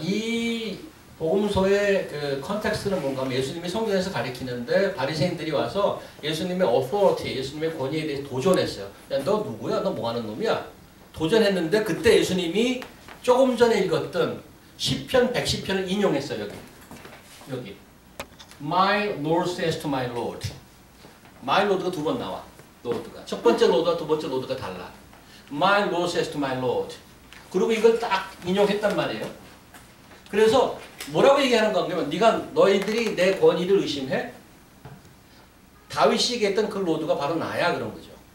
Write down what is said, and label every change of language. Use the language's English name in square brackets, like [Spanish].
[Korean] 이 복음서의 그 컨텍스트는 뭔가 하면 예수님이 성전에서 가르치는데 바리새인들이 와서 예수님의 authority, 예수님의 권위에 대해서 도전했어요. 야, 너 누구야? 너 뭐하는 놈이야? 도전했는데 그때 예수님이 조금 전에 읽었던 시편 110편을 인용했어요. 여기 [English] My Lord says to my Lord. [Korean] My Lord가 두 번 나와. Lord가. 첫 번째 Lord와 두 번째 Lord가 달라. [English] My Lord says to my Lord. [Korean] 그리고 이걸 딱 인용했단 말이에요. 그래서 뭐라고 얘기하는 건가 하면 너희들이 내 권위를 의심해? 다윗이 얘기했던 그 로드가 바로 나야 그런 거죠.